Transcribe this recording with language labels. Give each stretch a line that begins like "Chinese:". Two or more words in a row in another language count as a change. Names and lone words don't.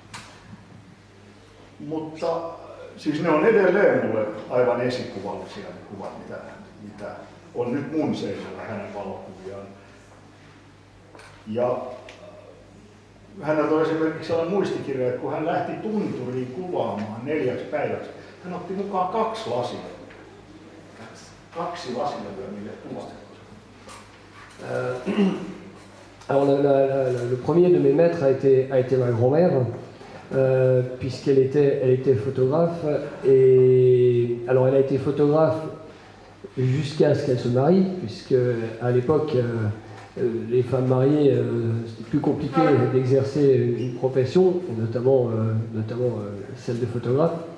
Finnish: Mutta siis ne on edelleen mulle aivan esikuvallisia ne kuvat, mitä on nyt mun seinällä hänen valokuviaan. Ja hänellä on esimerkiksi sellainen muistikirja, että kun hän lähti tunturiin kuvaamaan 4 päiväksi, hän otti mukaan 2 lasia. 2 lasilevyä niille kuvasta.
French: Alors le premier de mes maîtres a été ma grand-mère, puisqu'elle était photographe. Et alors elle a été photographe jusqu'à ce qu'elle se marie, puisque à l'époque les femmes mariées c'était plus compliqué d'exercer une profession, notamment celle de photographe.